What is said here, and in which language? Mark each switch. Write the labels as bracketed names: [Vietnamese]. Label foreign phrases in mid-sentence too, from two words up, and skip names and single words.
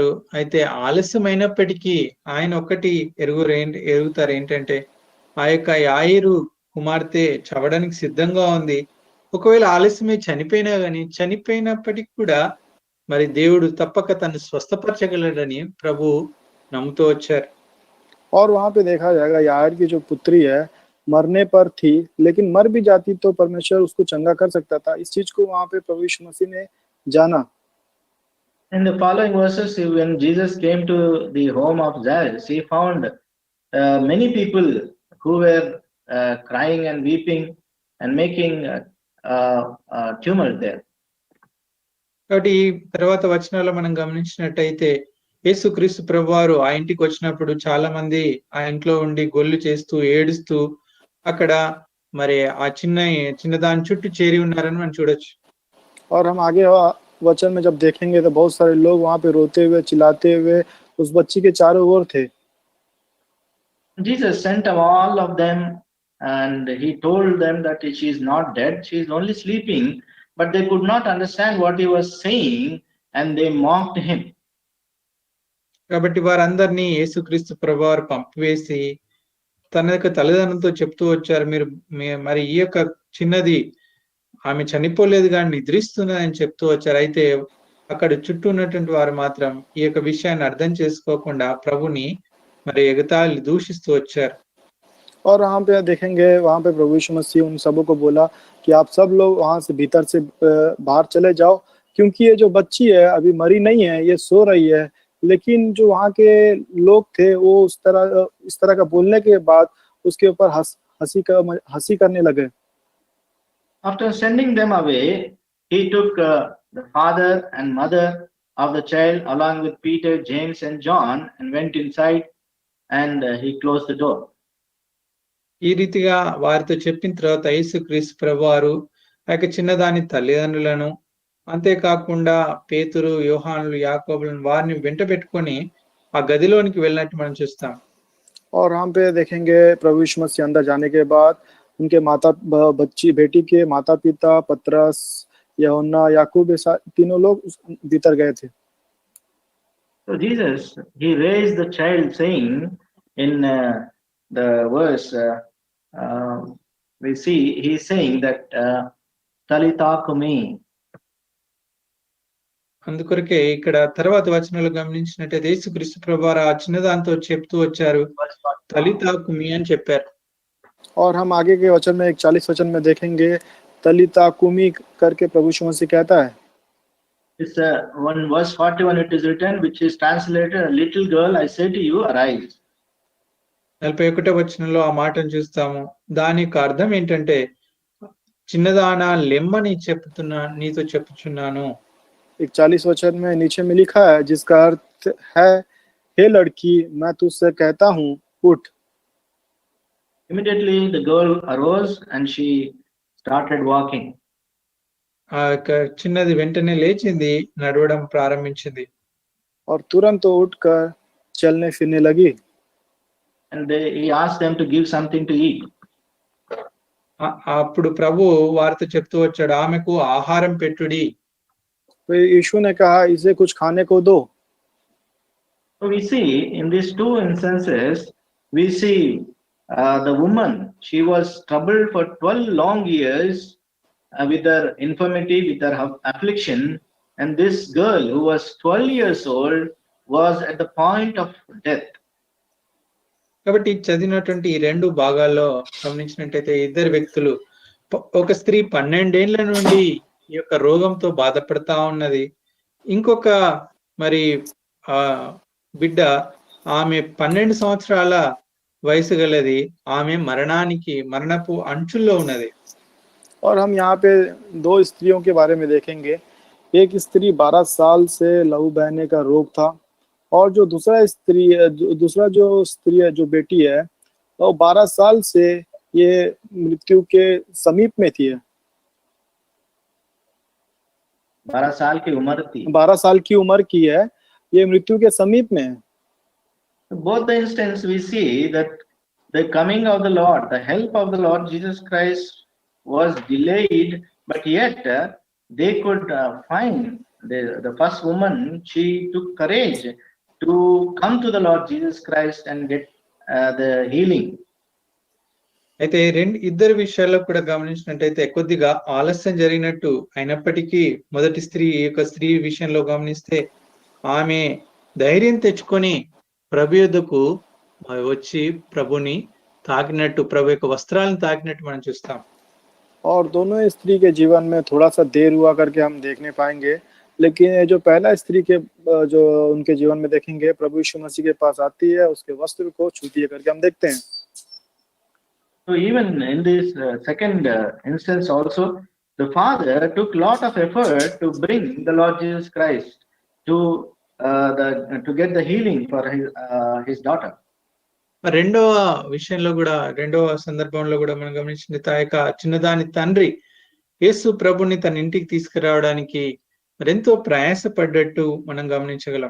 [Telugu] అయితే ఆలస్యమైనప్పటికీ ఆయన ఒక్కటి ఎరుగుతారు ఏంటంటే ఆ యొక్క యాయిరు కుమార్తె చవడానికి సిద్ధంగా ఉంది. ఒకవేళ ఆలస్యమై చనిపోయినప్పటికీ కూడా మరి దేవుడు తప్పక తను స్వస్థపరచగలడని ప్రభు నమ్ముతూ వచ్చారు. [Hindi] और वहां पे देखा जाएगा याईर की जो पुत्री है मरने पर थी, लेकिन मर भी जाती तो परमेश्वर उसको चंगा कर सकता था। इस चीज को वहां पे प्रभु यीशु मसीह ने जाना। [English] In the following verses, when Jesus came to the home of Jairus, he found many people who were crying and weeping and making tumult there. [Telugu] కాబట్టి తర్వాత వచనాల్లో మనం గమనించినట్టయితే యేసుక్రీస్తు ప్రభువారు ఆ ఇంటికి వచ్చినప్పుడు చాలా మంది ఆ ఇంట్లో ఉండి గొల్లు చేస్తూ ఏడుస్తూ అక్కడ మరి ఆ చిన్న దాని చుట్టూ చేరి ఉన్నారని మనం చూడొచ్చు. [Hindi] और हम आगे वचन में जब देखेंगे तो बहुत सारे लोग वहां पे रोते हुए चिल्लाते हुए उस बच्ची के चारों ओर थे। [English] Jesus sent all of them and he told them that she is not dead, she is only sleeping, but they could not understand what he was saying and they mocked him. [Telugu] కాబట్టి వారందరినీ యేసుక్రీస్తు ప్రభువారు పంపివేసి తన యొక్క తల్లిదండ్రులతో చెప్తూ వచ్చారు, మరి ఈ యొక్క చిన్నది ఆమె చనిపోలేదు కానీ నిద్రిస్తున్నదని చెప్తూ వచ్చారు. అయితే అక్కడ చుట్టూ ఉన్నటువంటి వారు మాత్రం ఈ యొక్క విషయాన్ని అర్థం చేసుకోకుండా ప్రభుని మరి ఎగతాళి దూషిస్తూ వచ్చారు. [Hindi] और वहां पे देखेंगे वहां पे प्रभु यीशु मसीह उन सबों को बोला कि आप सब लोग वहां से भीतर से बाहर चले जाओ, क्योंकि ये जो बच्ची है अभी मरी नहीं है, ये सो रही है। लेकिन जो वहां के लोग थे वो इस तरह का बोलने के बाद उसके ऊपर हंसी करने लगे। [English] After sending them away, he took the father and mother of the child along with Peter, James and John and went inside and he closed the door. [Telugu] ఈ రీతిగా వారితో చెప్పిన తర్వాత యేసుక్రీస్తు ప్రభువారు ఆ యొక్క చిన్నదాని తల్లిదండ్రులను అంతేకాకుండా పేతురు, యోహానులు, యాకోబులను వారిని వెంట పెట్టుకొని ఆ గదిలోనికి వెళ్ళినట్టు మనం చూస్తాం. [Hindi] और हम पे देखेंगे प्रभु यीशु मसीह अंदर जाने के बाद उनके बेटी के माता पिता पतरस, यूहन्ना, याकूब तीनों लोग भीतर गए थे। [English] So Jesus, he raised the child saying in the verse we see he is saying that [Aramaic] טליתא קומי. [Telugu] అందుకొరకే ఇక్కడ తర్వాత వచనాలు గమనించినట్టయితే యేసుక్రీస్తు ప్రభువారు ఆ చిన్నదాంతో చెప్తూ వచ్చారు, [Aramaic] טליתא קומי [Telugu] అని చెప్పారు. [Hindi] और हम आगे के वचन में 41 वचन में देखेंगे [Aramaic] טליתא קומי [Hindi] करके प्रभु यीशु मसीह कहता है। [English] It's one verse 41 it is written, which is translated, little girl I say to you arise. [Telugu] 41వ వచనంలో ఆ మాటను చూస్తాము. దాని యొక్క అర్థం ఏంటంటే, చిన్నదానా లెమ్మని నీతో చెప్పుచున్నాను. [Hindi] 41 वचन में नीचे में लिखा है, जिसका अर्थ है, हे लड़की, मैं तुझसे कहता हूँ, उठ. [English] Immediately the girl arose and she started walking. [Telugu] ఆ యొక్క చిన్నది వెంటనే లేచింది, నడవడం ప్రారంభించింది. [Hindi] और तुरंत तो उठकर चलने फिरने लगी. [English] And he asked them to give something to eat. [Telugu] అప్పుడు ప్రభు వారితో చెప్తూ వచ్చాడు, ఆమెకు ఆహారం పెట్టుడి. [Hindi] तो यीशु ने कहा, इसे कुछ खाने को दो. [English] So we see in these two instances, we see the woman, she was troubled for 12 long years with her infirmity, with her affliction, and this girl who was 12 years old was at the point of death. [Telugu] కాబట్టి చదివినటువంటి ఈ 2 భాగాల్లో గమనించినట్టయితే ఇద్దరు వ్యక్తులు, ఒక స్త్రీ 12 ఏళ్ల నుండి ఈ యొక్క రోగంతో బాధపడతా ఉన్నది. ఇంకొక మరి బిడ్డ, ఆమె 12 సంవత్సరాల వయసు గలది, ఆమె మరణపు అంచుల్లో ఉన్నది. [Hindi] और हम यहाँ पे 2 स्त्रियों के बारे में देखेंगे. एक स्त्री 12 साल से लहू बहने का रोग था, और जो दूसरा जो स्त्री है, जो बेटी है, वो 12 साल से ये मृत्यु के समीप में थी. 12 साल की उम्र थी. 12 साल की उम्र की है, ये मृत्यु के समीप में है. [English] Both the instances we see that the coming of the Lord, the help of the Lord Jesus Christ was delayed, but yet they could find the first woman, she took courage to come to the Lord Jesus Christ and get the healing. [Telugu] అయితే ఇద్దరు విషయాల్లో కూడా గమనించినట్టయితే కొద్దిగా ఆలస్యం జరిగినట్టు అయినప్పటికీ మొదటి స్త్రీ విషయంలో గమనిస్తే ఆమె ధైర్యం తెచ్చుకొని ప్రభు యొద్దకు వచ్చి ప్రభుని తాకినట్టు, ప్రభు యొక్క వస్త్రాలను తాకినట్టు మనం చూస్తాం. [Hindi] और दोनों स्त्री के जीवन में थोड़ा सा देर हुआ करके हम देखने पाएंगे, लेकिन जो पहला स्त्री के जो उनके जीवन में देखेंगे, प्रभु यीशु मसीह के पास आती है, उसके वस्त्र को छूती है करके हम देखते हैं. [English] So even in this second instance also, the father took lot of effort to bring the Lord Jesus Christ to get the healing for his daughter. [Telugu] రెండవ విషయంలో కూడా, రెండవ సందర్భంలో కూడా మనం గమనించింది, ఆ యొక్క చిన్నదాని తండ్రి యేసు ప్రభుని తన ఇంటికి తీసుకురావడానికి మరెంతో ప్రయాసపడ్డట్టు మనం గమనించగలం.